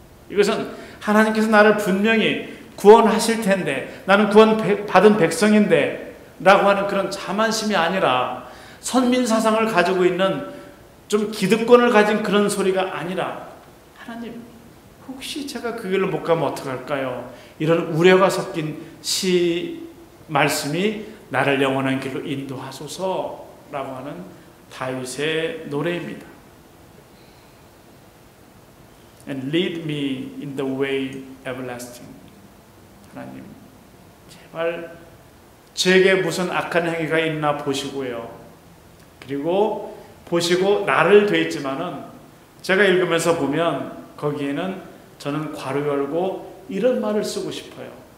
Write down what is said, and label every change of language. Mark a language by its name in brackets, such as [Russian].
[Korean] 이것은 하나님께서 나를 분명히 구원하실 텐데 나는 구원받은 백성인데 라고 하는 그런 자만심이 아니라 선민사상을 가지고 있는 좀 기득권을 가진 그런 소리가 아니라 하나님 혹시 제가 그 길로 못 가면 어떡할까요? 이런 우려가 섞인 시 말씀이 나를 영원한 길로 인도하소서라고 하는 다윗의 노래입니다. [English] And lead me in the way everlasting. [Korean] 하나님 제발 제게 무슨 악한 행위가 있나 보시고요. 그리고 보시고 나를 돼 있지만은 제가 읽으면서 보면 거기에는 저는 괄호 열고 이런 말을 쓰고 싶어요.